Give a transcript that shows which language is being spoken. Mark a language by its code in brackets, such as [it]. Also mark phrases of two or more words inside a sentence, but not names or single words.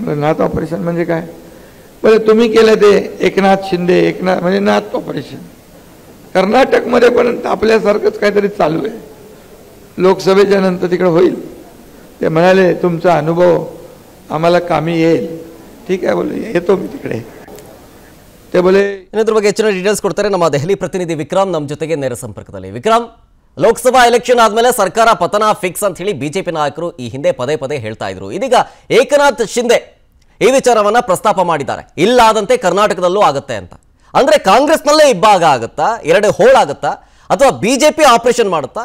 [mr] म्हणजे नात ऑपरेशन म्हणजे काय? बोले तुम्ही केलं ते एकनाथ शिंदे, एकनाथ म्हणजे नात ऑपरेशन. कर्नाटकमध्ये पण आपल्यासारखंच काहीतरी चालू आहे. लोकसभेच्या नंतर तिकडे होईल. ते म्हणाले तुमचा अनुभव आम्हाला कामी येईल. ठीक आहे बोले, येतो मी तिकडे. ते बोले [kn] ಇನ್ನೊಂದ್ರ ಬಗ್ಗೆ ಹೆಚ್ಚಿನ ಡೀಟೇಲ್ಸ್ ಕೊಡ್ತಾರೆ ನಮ್ಮ ದೆಹಲಿ ಪ್ರತಿನಿಧಿ ವಿಕ್ರಮ್ ನಮ್ಮ ಜೊತೆಗೆ ನೇರ ಸಂಪರ್ಕದಲ್ಲಿ. ವಿಕ್ರಮ್, ಲೋಕಸಭಾ ಎಲೆಕ್ಷನ್ ಆದ್ಮೇಲೆ ಸರ್ಕಾರ ಪತನ ಫಿಕ್ಸ್ ಅಂತ ಹೇಳಿ ಬಿಜೆಪಿ ನಾಯಕರು ಈ ಹಿಂದೆ ಪದೇ ಪದೇ ಹೇಳ್ತಾ ಇದ್ರು. ಇದೀಗ ಏಕನಾಥ್ ಶಿಂದೆ ಈ ವಿಚಾರವನ್ನ ಪ್ರಸ್ತಾಪ ಮಾಡಿದ್ದಾರೆ. ಇಲ್ಲಾದಂತೆ ಕರ್ನಾಟಕದಲ್ಲೂ ಆಗುತ್ತೆ ಅಂತ. ಅಂದ್ರೆ ಕಾಂಗ್ರೆಸ್ನಲ್ಲೇ ಇಬ್ಬಾಗ ಆಗುತ್ತಾ, ಎರಡು ಹೋಳಾಗುತ್ತಾ, ಅಥವಾ ಬಿಜೆಪಿ ಆಪರೇಷನ್ ಮಾಡುತ್ತಾ?